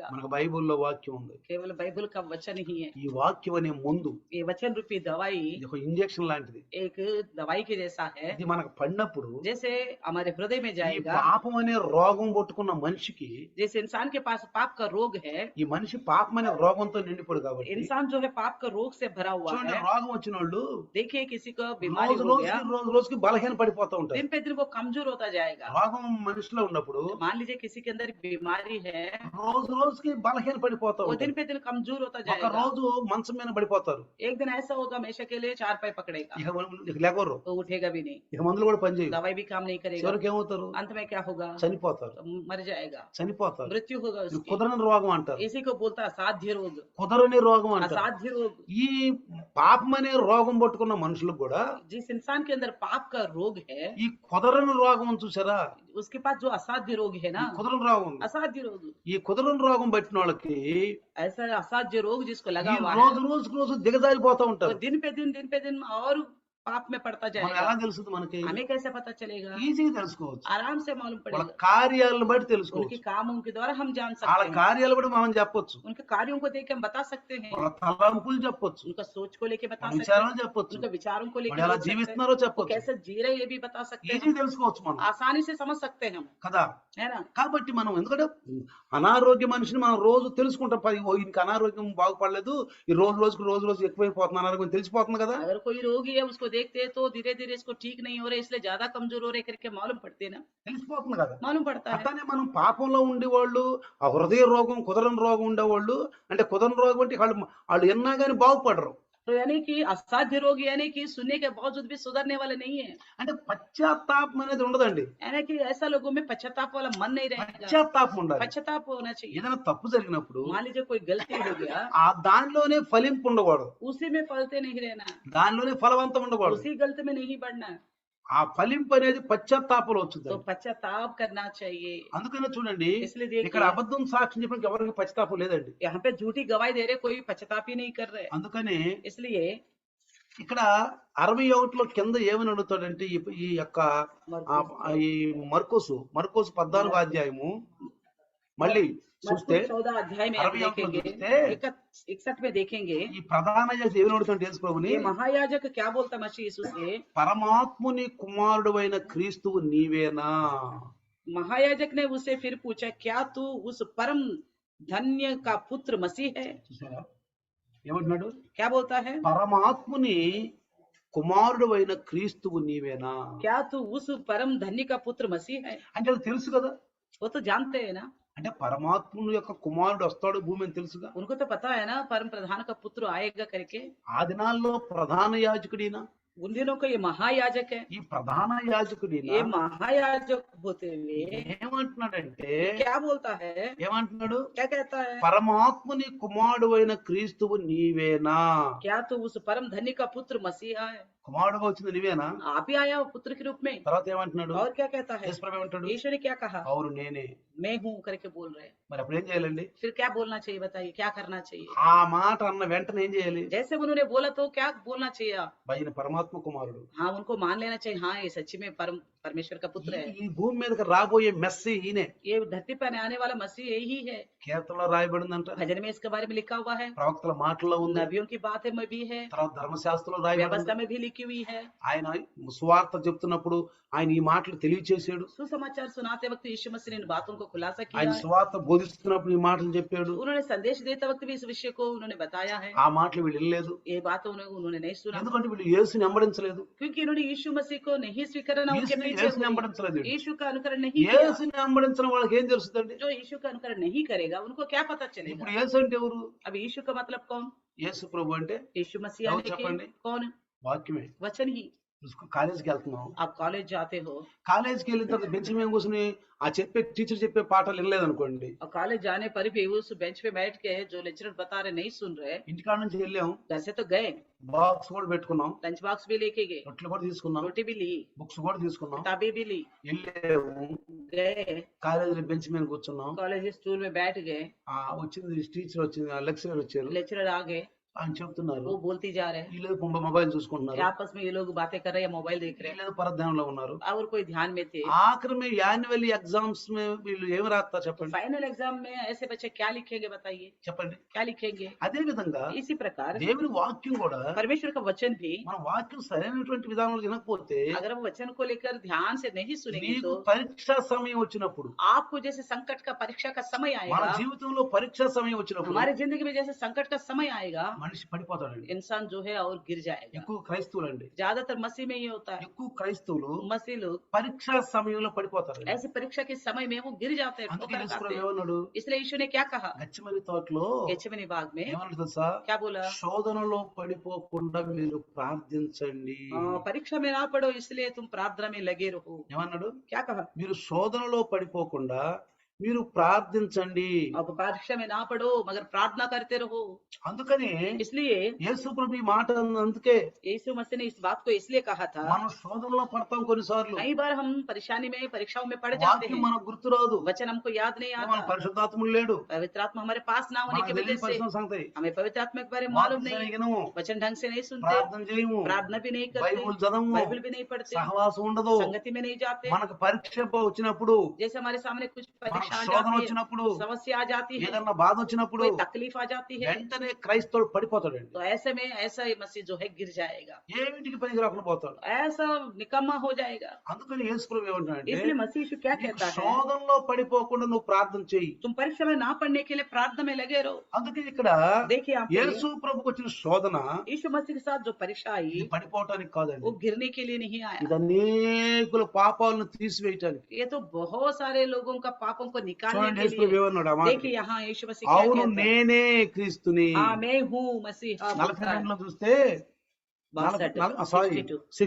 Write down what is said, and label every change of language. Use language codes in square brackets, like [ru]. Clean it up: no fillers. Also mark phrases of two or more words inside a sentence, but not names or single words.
[te] మనకు బైబిల్లో వాక్యం ఉంది. [hi] केवल बाइबल का वचन ही है, [te] ఈ వాక్యం అనే ముందు [hi] ये वचन रूपी दवाई [te] ఇది ఒక ఇంజెక్షన్ లాంటిది. [hi] एक दवाई के जैसा है, [te] ఇది మనకు పడినప్పుడు [hi] जैसे हमारे हृदय में [te] ఈ [hi] जाएगा। [te] పాపం అనే రోగం పట్టుకున్న మనిషికి, [hi] जिस इंसान के पास पाप का रोग है, [te] ఈ మనిషి పాపం అనే రోగంతో నిండిపోడు కాబట్టి, [hi] इंसान जो है पाप का रोग से भरा हुआ [te] చూడండి [hi] है। [te] రోగం వచ్చిన వాళ్ళు [hi] देखिए किसी को बीमारी [te] రోజు [hi] हो गया, [te] రోజుకి బలహీన పడిపోతూ ఉంటారు. [hi] दिन पे दिन वो कमजोर होता जाएगा। [te] రోగం మనిషిలో ఉన్నప్పుడు [hi] मान लीजिए किसी के अंदर बीमारी है, [te] రోజుకి బలహీన పడిపోతూ [hi] वो दिन [te] ఉంటారు. [hi] पे दिन कमजोर होता [te] ఒక [hi] जाएगा। [te] రోజు మంచం మీద పడిపోతారు, [hi] एक दिन ऐसा होगा हमेशा के लिए चार पाई पकड़ेगा, [te] ఇక లేకరు, [hi] तो उठेगा भी नहीं, [te] ఇక మందులు కూడా పనిచేయవు. [hi] दवाई भी काम नहीं करेगा, [te] చివరికి ఏమవుతారు, [hi] अंत में क्या होगा, [te] చనిపోతారు. [hi] तो मर जाएगा, [te] చనిపోతారు. [hi] मृत्यु होगा [te] ఇది [hi] उसकी। [te] కుదరని రోగం అంటారు, [hi] इसी को बोलता है असाध्य रोग, [te] కుదరని రోగం అంటారు. [hi] असाध्य रोग। [te] ఈ పాపం అనే రోగం పట్టుకున్న మనుషులకు కూడా [hi] जिस इंसान के अंदर पाप का रोग है, [te] ఈ కుదరని రోగం చూసారా, [hi] उसके पास जो असाध्य रोग है [te] ఈ [hi] ना, [te] కుదరని రోగం ఉంది. [hi] असाध्य रोग, [te] ఈ కుదరని రోగం పట్టిన వాళ్ళకి [hi] ऐसा असाध्य रोग जिसको [te] ఈ [hi] लगा हुआ है, [te] రోజుకు దిగజారిపోతా [hi] वो [te] ఉంటారు. [hi] दिन पे दिन और पाप में पड़ता [te] మనం [hi] जाएगा। [te] ఎలా తెలుస్తుంది మనకి, [hi] हमें कैसे पता चलेगा, [te] ఈజీగా తెలుసుకోవచ్చు. [hi] आराम से मालूम [te] వాళ్ళ [hi] पड़ेगा, [te] కార్యాలను బట్టి [hi] उनके [te] తెలుసుకోవచ్చు. [hi] कामों के द्वारा हम जान [te] వాళ్ళ [hi] सकते हैं, [te] కార్యాలు కూడా మనం చెప్పొచ్చు, [hi] उनके कार्यों को देख के हम बता सकते हैं, [te] వాళ్ళ తలంపులు చెప్పొచ్చు, [hi] उनका सोच को लेके बता [te] వాళ్ళ [hi] सकते [te] విచారాలు [hi] हैं, [te] చెప్పొచ్చు, [hi] उनके विचारों को लेके [te] వాళ్ళు ఎలా [hi] बोल सकते हैं, [te] జీవిస్తున్నారో [hi] वो [te] చెప్పొచ్చు. [hi] कैसे जी रहे ये भी बता सकते हैं, [te] ఈజీగా తెలుసుకోవచ్చు మనం [hi] आसानी से समझ सकते हैं हम, [te] కదా. [hi] है ना। [te] కాబట్టి మనం ఎందుకంటే అనారోగ్య మనిషిని మనం రోజు తెలుసుకుంటాం. ఓ ఈయనకి అనారోగ్యం బాగుపడలేదు, ఈ రోజు ఎక్కువైపోతుంది అనారోగ్యం తెలిసిపోతుంది కదా. [hi] अगर कोई रोगी है उसको देखते हैं तो धीरे धीरे इसको ठीक नहीं हो रहे इसलिए ज्यादा कमजोर हो रहे करके मालूम पड़ते हैं ना, [te] తెలిసిపోతుంది కదా. [hi] मालूम पड़ता है। [te] అట్లానే మనం పాపంలో ఉండేవాళ్ళు, ఆ హృదయ రోగం కుదరని రోగం ఉండేవాళ్ళు, అంటే కుదరని రోగం అంటే వాళ్ళు ఎన్నా కానీ బాగుపడరు. [hi] तो यानी कि असाध्य रोग यानी कि सुनने के बावजूद भी सुधरने वाले नहीं है, [te] అంటే పశ్చాత్తాపం అనేది ఉండదండి. [hi] यानी कि ऐसा लोगों में पश्चाताप वाला मन नहीं रहेगा, [te] పశ్చాత్తాపం ఉండాలి. [hi] पश्चाताप होना चाहिए। [te] ఏదైనా తప్పు జరిగినప్పుడు [hi] मान लीजिए कोई गलती हो गया, [te] ఆ దానిలోనే ఫలింపు ఉండకూడదు, [hi] उसी में फलते नहीं रहना, [te] దానిలోనే ఫలవంతం ఉండకూడదు. [hi] उसी गलती में नहीं बढ़ना, [te] ఆ ఫలింపు అనేది పశ్చాత్తాపంలో వచ్చింది. [hi] तो पश्चाताप करना चाहिए। [te] అందుకనే చూడండి, [hi] इसलिए [te] ఇక్కడ [hi] देखिए [te] అబద్ధం సాక్ష్యం చెప్పడానికి ఎవరికి పశ్చాత్తాపం లేదండి. [hi] यहाँ पे झूठी गवाही दे रहे कोई पश्चाताप ही नहीं कर रहे, [te] అందుకని [hi] इसलिए [te] ఇక్కడ 61లో కింద ఏమని అడుగుతాడంటే ఈ యొక్క ఈ మర్కోసు 14 అధ్యాయము మళ్ళీ చూస్తే [hi] 14 अध्याय में आप 61 देखेंगे, [te] చూస్తే [hi] 61 में देखेंगे, [te] ఈ ప్రధాన యాజకుడు ఏమని అడుగుతాడు యేసు ప్రభుని, [hi] ये महायाजक क्या बोलता मसीह यीशु से, [te] పరమాత్ముని కుమారుడు అయిన క్రీస్తువు నీవేనా. [hi] महायाजक ने उससे फिर पूछा क्या तू उस परम धन्य का पुत्र मसीह है, [te] చూసారా ఏమంటున్నాడు, [hi] क्या बोलता है, [te] పరమాత్ముని కుమారుడు అయిన క్రీస్తువు నీవేనా. [hi] क्या तू उस परम धन्य का पुत्र मसीह है, [te] అంటే అది తెలుసు కదా, [hi] वो तो जानते हैं ना, [te] అంటే పరమాత్ముని యొక్క కుమారుడు వస్తాడు భూమి అని తెలుసుగా. [hi] उनको तो पता है ना परम प्रधान का पुत्र आएगा करके। [te] ఆ దినాల్లో ప్రధాన యాజకుడినా, [hi] उन दिनों का ये महायाजक है, [te] ఈ ప్రధాన యాజకుడినా [hi] ये महायाजक होते हुए [te] ఏమంటున్నాడంటే, [hi] क्या बोलता है, [te] ఏమంటున్నాడు, [hi] क्या कहता है, [te] పరమాత్ముని కుమారుడు అయిన క్రీస్తువు నీవేనా. [hi] क्या तू उस परम धन्य का पुत्र मसीहा है, [te] కుమారుడుగా వచ్చింది నీవేనా. [hi] आप ही आया हो पुत्र के रूप में। [te] తర్వాత ఏమంటున్నాడు, [hi] और क्या कहता है, [te] యేసు ప్రభు ఏమంటాడు, [hi] ईश्वर ने क्या कहा, [te] అవును నేనే. [hi] मैं हूँ करके बोल रहे हैं। [te] మరి అప్పుడు ఏం చేయాలండి, [hi] फिर क्या बोलना चाहिए बताइए, क्या करना चाहिए, [te] ఆ మాట అన్న వెంటనే ఏం చేయాలి, [hi] जैसे उन्होंने बोला तो क्या बोलना चाहिए आप, [te] ఆయన పరమాత్మ కుమారుడు, [hi] हाँ उनको मान लेना चाहिए, हाँ ये सच्ची में परमेश्वर का पुत्र है, [te] ఈ భూమి మీదకి రాబోయే మెస్సీ ఈయనే. [hi] ये धरती पर आने वाला मसीह यही है। [te] కీర్తనలో రాయబడిందంట, [hi] भजन में इसके बारे में लिखा हुआ है, [te] ప్రవక్తల మాటల్లో ఉంది, [hi] नबियों की बातें में भी है, [te] తర్వాత ధర్మశాస్త్రంలో రాయబడింది. [hi] व्यवस्था में भी लिखी हुई है। [te] ఆయన సువార్త చెప్తున్నప్పుడు ఆయన ఈ మాటలు తెలియచేసాడు, [hi] सुसमाचार सुनाते वक्त यीशु मसीह ने इन बातों को खुलासा किया [te] ఆయన [hi] है। [te] సువార్త బోధిస్తున్నప్పుడు ఈ మాటలు చెప్పాడు. [hi] उन्होंने संदेश देते वक्त भी इस विषय को उन्होंने बताया है, [te] ఆ మాటలు వీళ్ళు వినలేదు, [hi] ये बातें उन्होंने नहीं सुना, [te] ఎందుకంటే వీళ్ళు యేసుని వెంబడించలేదు. [hi] क्योंकि उन्होंने यीशु मसीह को नहीं स्वीकार उनके [te] యేసుని [hi] पीछे [te] యేసుని [hi] हुए। [te] వెంబడించలేదు. [hi] यीशु का अनुकरण नहीं किया। [te] యేసుని వెంబడించిన వాళ్ళకి ఏం తెలుస్తుందండి, [hi] जो यीशु का अनुकरण नहीं करेगा उनको क्या पता [te] ఇప్పుడు [hi] चलेगा। [te] యేసు అంటే ఎవరు, [hi] अब यीशु का मतलब कौन, [te] యేసు ప్రభు అంటే [hi] यीशु मसीह [te] ఎవరు [hi] यानी कि [te] చెప్పండి, [hi] कौन, [te] వాక్యమే. [hi] वचन ही। [te] కాలేజీకి వెళ్తున్నాం, [hi] आप कॉलेज जाते हो [te] కాలేజీకి వెళ్ళిన తర్వాత బెంచ్ మీద కూర్చుని ఆ టీచర్ చెప్పే పాఠాలు వినలేదు అనుకోండి, [hi] और कॉलेज जाने पर भी उस बेंच पे बैठ के जो लेक्चरर बता रहे नहीं सुन रहे, [te] ఇంటికాడ నుంచి వెళ్ళాం, [hi] घर से तो गए, [te] బాక్స్ కూడా పెట్టుకున్నాం, [en] lunch box [hi] भी लेके गए, [te] రొట్టెలు కూడా తీసుకున్నాం, [hi] रोटी भी ली, [te] బుక్స్ కూడా తీసుకున్నాం, [hi] किताबें भी ली, [te] వెళ్ళాము, [hi] गए [te] కాలేజీలో బెంచ్ మీద కూర్చున్నాం, [en] college stool [hi] में बैठ गए, [te] వచ్చింది టీచర్ వచ్చింది, లెక్చరర్ వచ్చారు, [hi] लेक्चरर आ गए, [te] అని చెప్తున్నారు. [hi] वो बोलती जा रहे हैं। [te] వీళ్ళు మొబైల్ చూసుకుంటున్నారు. [hi] ये आपस में ये लोग बातें कर रहे हैं या मोबाइल देख रहे हैं [te] వీళ్ళు పరధ్యానంలో ఉన్నారు. [hi] और कोई ध्यान में थे। [te] ఆఖరి में [en] annual exams [te] వీళ్ళు ఏమి రాస్తారు [hi] तो [te] చెప్పండి? [en] final exam [hi] में ऐसे बच्चे क्या लिखेंगे बताइए, [te] చెప్పండి. [hi] क्या लिखेंगे? [te] అదే విధంగా [hi] इसी प्रकार [te] దేవుని వాక్యం కూడా [hi] परमेश्वर का वचन भी, [te] మన వాక్యం సరైనటువంటి విధానంలో వినకపోతే [hi] अगर हम वचन को लेकर ध्यान से नहीं सुनेंगे [te] నీకు [hi] तो [te] పరీక్షా సమయం వచ్చినప్పుడు, [hi] आपको जैसे संकट का परीक्षा का समय [te] మన [hi] आएगा, [te] జీవితంలో పరీక్షా సమయం వచ్చినప్పుడు [hi] हमारे जिंदगी में जैसे संकट का समय आएगा, [te] మనిషి పడిపోతాడండి. [hi] इंसान जो है और गिर जाएगा। [te] ఎక్కువ క్రైస్తవులండి, [hi] ज्यादातर मसीह में ये होता है, [te] ఎక్కువ క్రైస్తవులు [hi] मसीह लोग [te] పరీక్షా సమయంలో పడిపోతారు. [hi] ऐसे परीक्षा के समय में वो गिर जाते हैं, [te] అందుకే [hi] ठोकर [te] యేసు [hi] खाते [te] ప్రభు [hi] हैं। [te] ఏమన్నాడు? [hi] इसलिए यीशु ने क्या कहा [te] గచ్చమని తోటలో [hi] गेत्सेमनी बाग में, [te] ఏమన్నాడు తెలుసా? [hi] क्या बोला? [te] శోధనలో పడిపోకుండా మీరు ప్రార్థించండి. [hi] परीक्षा में ना पड़ो इसलिए तुम प्रार्थना में लगे रहो। [te] ఏమన్నాడు? [hi] क्या कहा? [te] మీరు శోధనలో పడిపోకుండా మీరు ప్రార్థించండి. [hi] अब परीक्षा में ना पड़ो मगर प्रार्थना करते रहो। [te] అందుకని [hi] इसलिए [te] యేసు ప్రభు ఈ మాట అందుకే [hi] यीशु मसीह ने इस बात को इसलिए कहा था, [te] మనం శోధనలో పడతాం కొన్నిసార్లు. [hi] कई बार हम परेशानी में परीक्षाओं में पड़ जाते [te] వాక్యం [hi] हैं, [te] మనకు గుర్తురాదు. [hi] वचन हमको याद नहीं [te] మన [hi] आता, [te] పరిశుద్ధాత్ముడు లేడు. [hi] पवित्र आत्मा हमारे पास ना होने [te] మనకు [hi] की वजह [te] తెలియని [hi] से [te] పరిశుద్ధ సంగతి. [hi] हमें पवित्र आत्मा के बारे में मालूम [te] వాక్యం [hi] नहीं, [te] వినము, [hi] वचन ढंग से नहीं सुनते, [te] ప్రార్థన చేయము, [hi] प्रार्थना भी नहीं करते, [te] బైబిల్ చదవము, [hi] बाइबल भी नहीं पढ़ते, [te] సహవాసం ఉండదు. [hi] संगति में नहीं जाते। [te] మనకు పరీక్ష వచ్చినప్పుడు, [hi] जैसे हमारे सामने कुछ [te] మనకు [hi] परीक्षा आ [te] శోధన [hi] जाती है, [te] వచ్చినప్పుడు, [hi] समस्या आ जाती है, [te] ఏదన్నా బాధ వచ్చినప్పుడు [hi] कोई तकलीफ आ जाती है, [te] వెంటనే క్రైస్తవుడు పడిపోతాడండి. [hi] तो ऐसे में ऐसा ही मसीह जो है गिर जाएगा, [te] ఏమిటికి పనికి రాకుండా పోతాడు. [hi] ऐसा నికम्मा हो जाएगा। [te] అందుకని యేసు ప్రభు ఏమంటాడంటే, [hi] इसलिए मसीह यीशु क्या [te] నీకు [hi] कहता है, [te] శోధనలో పడిపోకుండా నువ్వు ప్రార్థన చెయ్యి. [hi] तुम परीक्षा में ना पढ़ने के लिए प्रार्थना में लगे रहो। [te] అందుకే ఇక్కడ [hi] देखिए यहाँ पे [te] యేసు ప్రభుకు వచ్చిన శోధన [hi] यीशु मसीह के साथ जो परीक्षा आई [te] ఇది పడిపోవటానికి కాదండి. [hi] वो गिरने के लिए नहीं आया, [te] ఇది అనేకుల పాపాలను తీసివేయటానికి. [hi] ये तो बहुत सारे लोगों का पापों को निकालने [te] చూడండి [hi] के [te] యేసు ప్రభు [hi] लिए। [te] ఏమన్నాడు ఆ మాట. [hi] देखिए यहाँ यीशु मसीह क्या [te] అవును [hi] कहता है, [te] నేనే క్రీస్తుని. [hi] हाँ मैं हूँ मसीहा। [te] 42లో చూస్తే 62